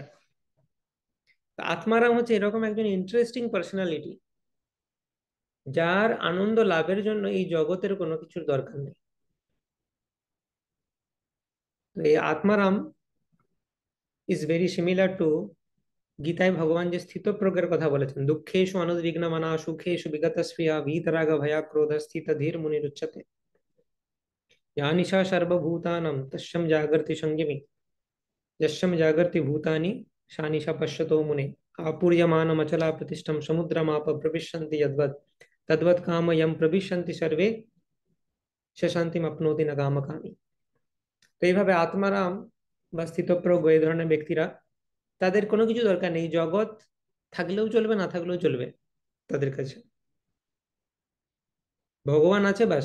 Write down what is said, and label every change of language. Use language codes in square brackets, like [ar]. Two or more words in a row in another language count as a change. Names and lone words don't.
[bn] তো আত্মারাম হচ্ছে এরকম একজন ইন্টারেস্টিং পার্সোনালিটি, যার আনন্দ লাভের জন্য এই জগতের কোনো কিছুর দরকার নেই। তো এই আত্মারাম [en] is very similar to, [bn] গীতায় ভগবান যে স্থিতপ্রজ্ঞের কথা বলেছেন, [sa] দুঃখেষু অনুদ্বিগ্ন মনা সুখেষু বিগত স্পৃহা ভীতরাগ ভয়া ক্রোধ স্থিত ধীর মুনিরুচ্যতে। या निशा सर्वभूतानां तस्यं जागर्ति संयमी, यस्यं जागर्ति भूतानि सा निशा पश्यतो मुने। आपूर्यमानमचला प्रतिष्ठं समुद्रमाप प्रविशन्ति यद्वत्, तद्वत् काम यं प्रविशन्ति सर्वे সে শান্তিম আপনোতি না কামকামী। [bn] তো এইভাবে আত্মারাম বা স্থিতপ্রজ্ঞ এই ধরনের ব্যক্তিরা, তাদের কোনো কিছু দরকার নেই, জগৎ থাকলেও চলবে না থাকলেও চলবে তাদের কাছে। ভগবান আছে বাস।